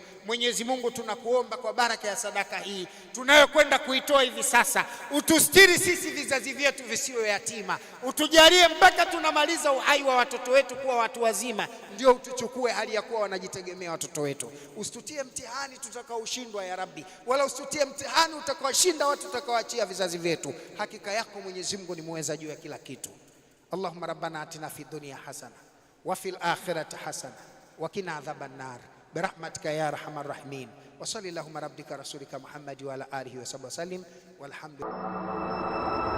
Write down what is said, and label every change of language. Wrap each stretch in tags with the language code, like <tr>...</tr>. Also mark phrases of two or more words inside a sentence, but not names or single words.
<sw>Mwenyezi Mungu, tunakuomba kwa baraka ya sadaka hii tunayokwenda kuitoa hivi sasa, utustiri sisi vizazi vyetu visiwe yatima, utujalie mpaka tunamaliza uhai wa watoto wetu kuwa watu wazima, ndio utuchukue hali ya kuwa wanajitegemea watoto wetu. Usitutie mtihani tutakaoshindwa</sw> <ar>يا ربي,</ar> <sw>wala usitutie mtihani utakaoshinda watu tutakaoachia vizazi vyetu. Hakika yako Mwenyezi Mungu ni muweza juu ya kila kitu.</sw> <ar>اللهم ربنا آتنا في الدنيا حسنة وفي الآخرة حسنة وقنا عذاب النار برحمتك يا أرحم الراحمين. وصلى الله ربك رسولك محمد وعلى آله وصحبه وسلم والحمد لله.</ar>